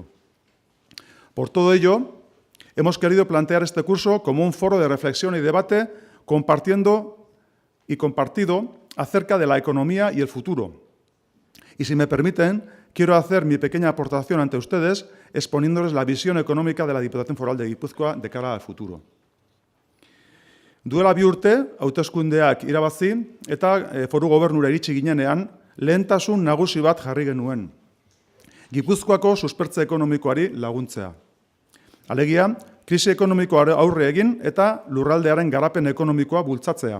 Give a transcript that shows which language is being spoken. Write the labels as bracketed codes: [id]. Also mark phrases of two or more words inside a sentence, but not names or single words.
[es] Por todo ello, hemos querido plantear este curso como un foro de reflexión y debate compartido acerca de la economía y el futuro. Y si me permiten, quiero hacer mi pequeña aportación ante ustedes exponiéndoles la visión económica de la Diputación Foral de Gipuzkoa de cara al futuro. [eu] Duela 2 urte, hauteskundeak irabazi eta foru gobernura iritsi ginenean, lehentasun nagusi bat jarri genuen. Gipuzkoako suspertze ekonomikoari laguntzea. Alegia, krisi ekonomikoa aurre egin eta lurraldearen garapen ekonomikoa bultzatzea.